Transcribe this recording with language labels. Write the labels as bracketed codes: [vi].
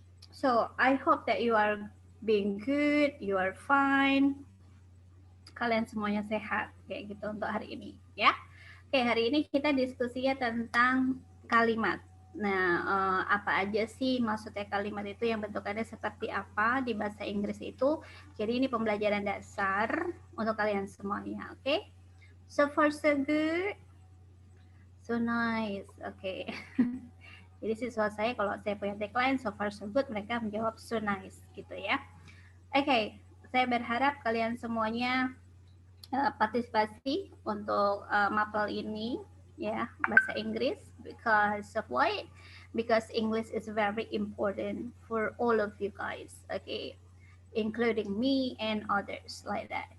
[en] So I hope that you are being good, you are fine. [id] Kalian semuanya sehat kayak gitu untuk hari ini, ya. Oke, hari ini kita diskusinya tentang kalimat. Nah, apa aja sih maksudnya kalimat itu, yang bentukannya seperti apa di bahasa Inggris itu. Jadi ini pembelajaran dasar untuk kalian semuanya, oke? [en] So far so good. So nice. Oke. [id] Jadi siswa saya kalau saya punya tagline [en] so far so good, [id] mereka menjawab [en] so nice [id] gitu ya. Oke, saya berharap kalian semuanya partisipasi untuk mapel ini ya, bahasa Inggris, [en] because of what? Because English is very important for all of you guys, okay, including me and others like that.